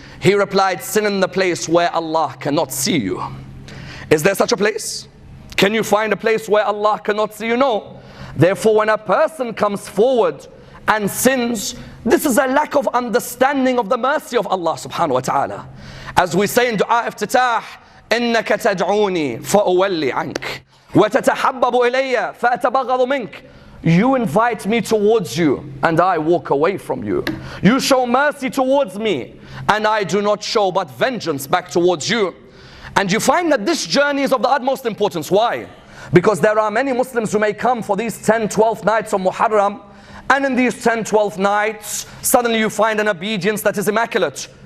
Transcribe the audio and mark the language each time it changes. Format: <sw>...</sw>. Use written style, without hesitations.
<en>He replied, sin in the place where Allah cannot see you. Is there such a place? Can you find a place where Allah cannot see you? No. Therefore, when a person comes forward and sins, this is a lack of understanding of the mercy of Allah subhanahu wa ta'ala. As we say in Dua Iftitah,</en> <ar>إِنَّكَ تَدْعُونِي فَأُوَلِّ عَنْكَ وَتَتَحَبَّبُ إِلَيَّ فَأَتَبَغَضُ مِنْكَ.</ar> <en>You invite me towards you and I walk away from you. You show mercy towards me and I do not show but vengeance back towards you. And you find that this journey is of the utmost importance. Why? Because there are many Muslims who may come for these 10, 12 nights of Muharram, and in these 10, 12 nights, suddenly you find an obedience that is immaculate.</en>